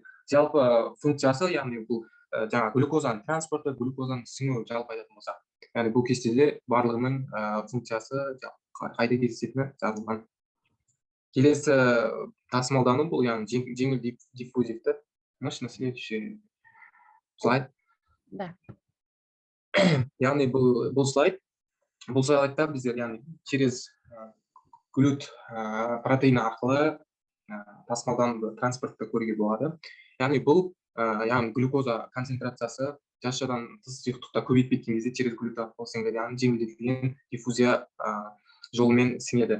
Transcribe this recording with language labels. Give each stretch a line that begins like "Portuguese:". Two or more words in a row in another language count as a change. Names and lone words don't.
Kazakh: Жалпы функциясы, яғни бұл жаңа глюкозаның транспорты, глюкозаның сіңу жалпы айтатын болсақ. Яғни бұл кестеде барлығының функциясы қайда кездесетіні жазылған. Келесі тасымалдану бұл яғни жеңіл диффузивті.
Russian: Можешь на следующий слайд? Да.
Kazakh: Яғни бұл слайд. Бұл слайдта біздер яғни через GLUT протеині арқылы тасымалдануды транспортты көруге болады. Яғни бұл яғни глюкоза концентрациясы жасушадан тыс сұйықтықта көбейіп кеткен кезде через GLUT арқылы сіңеді, яғни жеңілдетілген диффузия жолымен сіңеді.